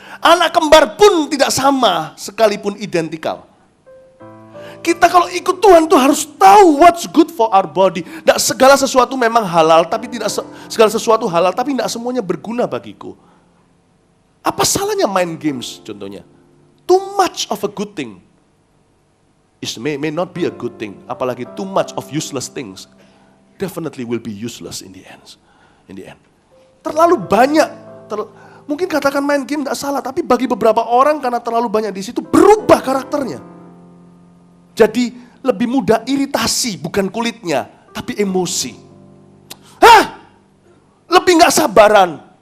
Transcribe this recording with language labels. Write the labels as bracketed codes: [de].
[id] Anak kembar pun tidak sama, sekalipun identikal. Kita kalau ikut Tuhan tuh harus tahu [en] what's good for our body. [id] Tidak segala sesuatu memang halal, tapi tidak segala sesuatu halal, tapi tidak semuanya berguna bagiku. Apa salahnya main games contohnya? [en] Too much of a good thing may not be a good thing. Apalagi too much of useless things definitely will be useless in the end. [id] Terlalu banyak, mungkin katakan main game tidak salah, tapi bagi beberapa orang karena terlalu banyak di situ berubah karakternya. Jadi lebih mudah iritasi, bukan kulitnya, tapi emosi. Lebih nggak sabaran.